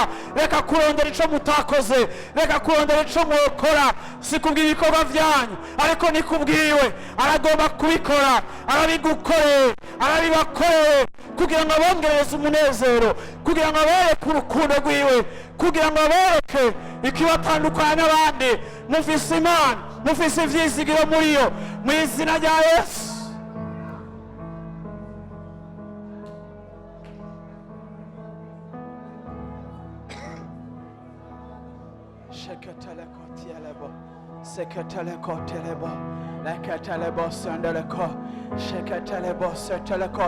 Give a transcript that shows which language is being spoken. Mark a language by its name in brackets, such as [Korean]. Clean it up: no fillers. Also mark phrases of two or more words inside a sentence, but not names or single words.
[Rundi] Reka kurondera ico mutakoze, reka kurondera ico mwokora, si kubw'ibikorwa vyanyu, ariko ni kubwiwe. Aragomba kubikora, arabigukoreye, arabibakoreye, kugira ngo abongereze umunezero, kugira ngo abereke urukundo rwiwe, kugira ngo abereke ikibatandukanya n'abandi. Mufise Imana, mufise ivyizigiro muri yo, mu izina rya Yesu. Sheketeleko tielebo, seketeleko telebo, leketelebo sendeleko, sheketelebo seteleko.